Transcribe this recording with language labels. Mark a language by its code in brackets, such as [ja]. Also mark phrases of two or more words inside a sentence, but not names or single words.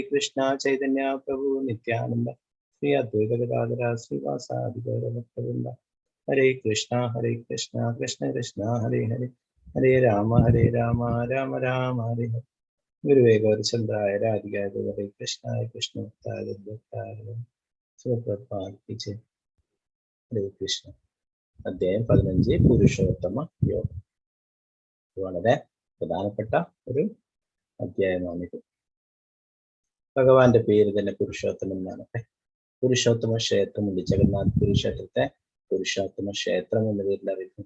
[sa] Krishna Chaitanya Prabhu Nityananda Sri Advaita Gadadhara Srivasadi Gauravaktavrinda Hare Krishna Krishna Krishna Hare Hare Hare Rama Rama Rama Hare Hare Guruvaya Gaurachandraya Radhikaya Hare Krishna Bhaktaya Advaitaya Suprabhat Kiche Hare Krishna [ml] അധ്യായം 15 പുരുഷോത്തമ യോഗം. വളരെ പ്രധാനപ്പെട്ട ഒരു അധ്യായമാണിത്. ഭഗവാന്റെ പേര് തന്നെ പുരുഷോത്തമൻ എന്നാണ്. പുരുഷോത്തമ ക്ഷേത്രമുണ്ട്. ജഗന്നാഥ് കുരുക്ഷേത്രത്തെ പുരുഷോത്തമ ക്ഷേത്രം എന്ന പേരിൽ അറിയിക്കുന്നു.